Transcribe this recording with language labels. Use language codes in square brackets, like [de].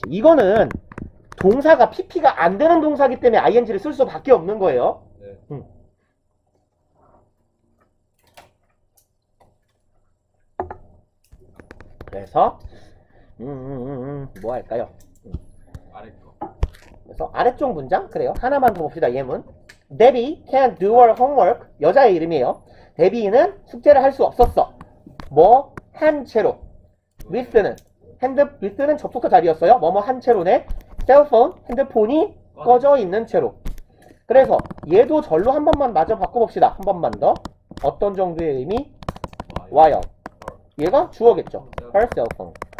[ko] 이거는 동사가 pp가 안 되는 동사기 때문에 ing를 쓸 수밖에 없는 거예요. 네. 그래서 뭐 할까요? 아래 거. 그래서 아래쪽 문장 그래요. 하나만 더 봅시다. 예문. [en] Debbie can't do her homework. [ko] 여자의 이름이에요. 데비는 숙제를 할 수 없었어. 뭐 한 채로. with는 with는 접속사 자리였어요. 뭐뭐 한 채로네. 셀폰 핸드폰이 꺼져 있는 채로. 그래서 얘도 절로 한 번만 마저 바꿔봅시다. 한 번만 더. 어떤 정도의 의미? while. 얘가 주어겠죠. [en] her cell phone.